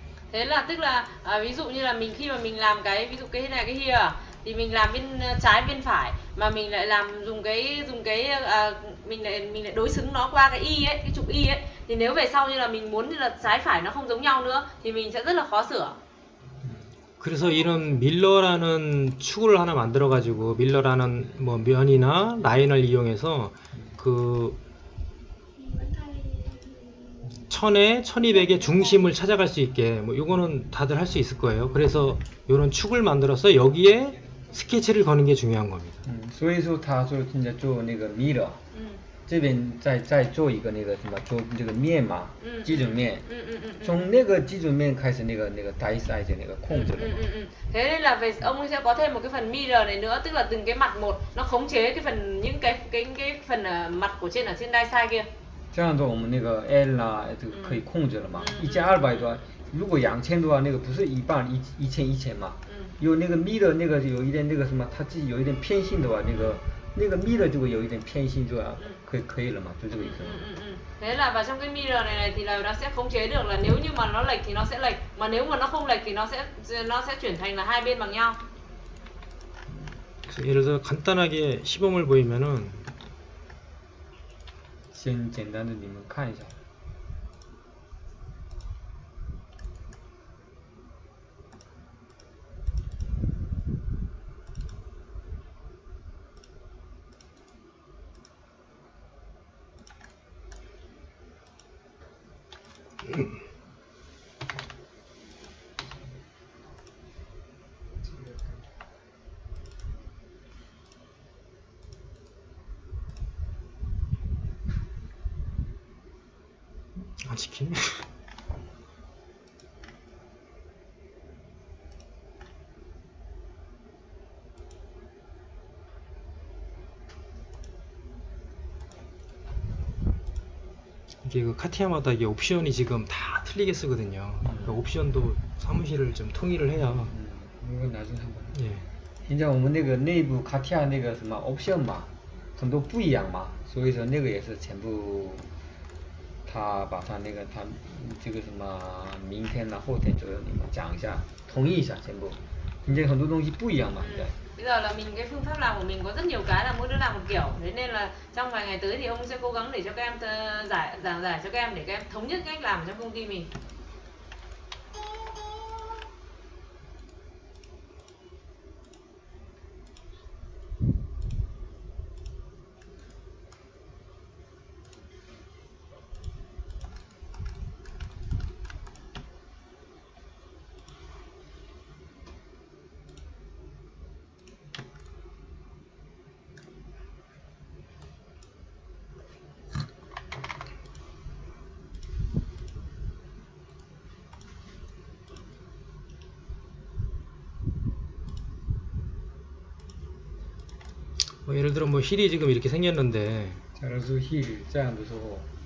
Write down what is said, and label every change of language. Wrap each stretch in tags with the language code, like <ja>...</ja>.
<vi>Thế là tức là ví dụ như là mình khi mà mình làm cái ví dụ cái này cái here thì mình làm bên trái bên phải mà mình lại làm dùng cái mình lại đối xứng nó qua cái y ấy, cái trục y ấy, thì nếu về sau như là mình muốn như là trái phải nó không giống nhau nữa thì mình sẽ rất là khó sửa.</vi> <ko>그래서 이런 밀러라는 축을 하나 만들어 가지고 밀러라는 뭐 면이나 라인을 이용해서 그 1000에 1200의 중심을 찾아갈 수 있게 뭐 요거는 다들 할 수 있을 거예요. 그래서 요런 축을 만들어서 여기에 스케치를 거는 게 중요한 겁니다.</ko> <zh>所以说他说现在做那个 mirror， 这边再做一个那个什么做这个面嘛，基准面，从那个基准面开始那个 die size 那个控制了。</zh> <vi>Thế nên là về ông ấy sẽ có thêm một cái phần mirror này nữa, tức là từng cái mặt một nó khống chế cái phần những cái phần mặt của trên ở trên die side kia.</vi> <zh>这样的我们那个 L 啊这个可以控制了嘛，1200多，如果2000多那个不是一半1000嘛，有那个 mirror 那个有一点那个什么，它自己有一点偏心的话，那个 mirror 就会有一点偏心，就可以了嘛，就这个意思。</zh> <vi>Thế là vào trong cái mirror này thì là nó sẽ khống chế được là nếu như mà nó lệch thì nó sẽ lệch, mà nếu mà nó không lệch thì nó sẽ chuyển thành là hai bên bằng nhau.</vi> <ko>예를 들어 간단하게 시범을 보이면은</ko> <zh>先简单的你们看一下。</zh> <ko>안 지키네. 이게 그 카티아마다 이게 옵션이 지금 다 틀리게 쓰거든요. 그러니까 옵션도 사무실을 좀 통일을 해야. 이건 나중에 한번. 예.</ko> <zh>现在我们那个内部卡提亚那个什么 option 嘛，很多不一样嘛，所以说那个也是全部，他把他那个他这个什么明天呢后天左右你们讲一下，统一一下全部。现在很多东西不一样嘛，现在。</zh> <vi>Bây giờ là mình cái phương pháp làm của mình có rất nhiều cái là mỗi đứa làm một kiểu, thế nên là trong vài ngày tới thì ông sẽ cố gắng để cho các em giảng giải cho các em để các em thống nhất cách làm trong công ty mình.</vi> <ko>뭐 예를 들어 뭐 힐이 지금 이렇게 생겼는데</ko> <zh>假如是 heel 这样的时候，</zh>